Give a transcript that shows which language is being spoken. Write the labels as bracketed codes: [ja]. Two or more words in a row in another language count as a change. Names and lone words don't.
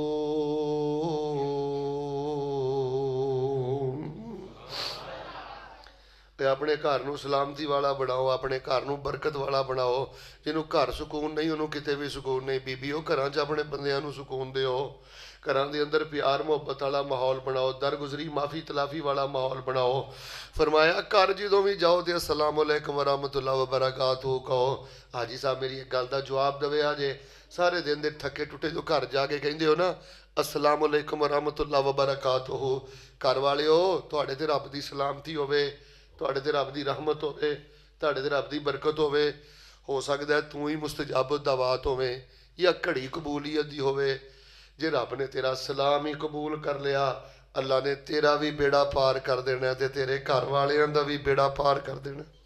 [pa] اپنے گھر نوں سلامتی والا بناؤ، اپنے گھر نوں برکت والا بناؤ. جنہوں گھر سکون نہیں انہوں نے کتے بھی سکون نہیں۔ بیبیو گھراں چ اپنے بندیاں نوں سکون دیو. گھراں دے اندر پیار محبت والا ماحول بناؤ، درگزری معافی تلافی والا ماحول بناؤ. فرمایا گھر جدوں بھی جاؤ تو [ar] السلام عليكم ورحمة الله وبركاته [pa] کہو. حاجی صاحب میری اک گل کا جواب دیوے اجے سارے دن دے تھکے ٹٹے جو گھر جا کے کہتے ہو نا [ar] السلام عليكم ورحمة الله وبركاته, [pa] گھر والے ہو تہاڈے تے رب دی سلامتی ہووے، تہاڈے تے رب دی رحمت ہووے، تہاڈے تے رب دی برکت ہووے. ہو سکتا ہے تو ہی مستجاب دعوات ہووے یا گھڑی قبولیت دی ہووے. جے رب نے تیرا سلام ہی قبول کر لیا اللہ نے تیرا بھی بیڑا پار کر دینا تے تیرے گھر والیاں دا بھی بیڑا پار کر دینا.